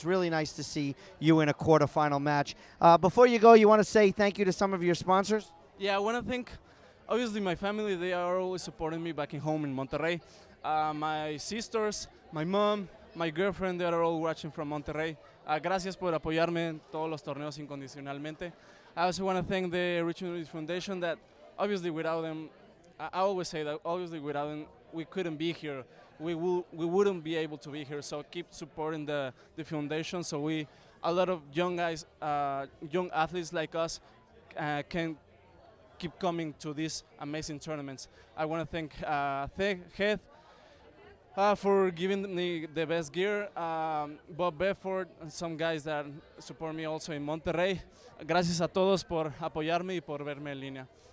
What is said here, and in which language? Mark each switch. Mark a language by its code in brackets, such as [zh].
[en] It's really nice to see you in a quarterfinal match. Before you go, you want to say thank you to some of your sponsors? Yeah, I want to thank, obviously, my family. They are always supporting me back in home in Monterrey. My sisters, my mom, my girlfriend, they are all watching from Monterrey. [es] Gracias por apoyarme en todos los torneos incondicionalmente. [en] I also want to thank the Richmond Foundation that, obviously, without them, I always say that, obviously, without them, we couldn't be here. We wouldn't be able to be here. So keep supporting the foundation, so a lot of young guys, young athletes like us, can keep coming to these amazing tournaments. I want to thank Heath for giving me the best gear, Bob Bedford, and some guys that support me also in Monterrey. [es] Gracias a todos por apoyarme y por verme en línea.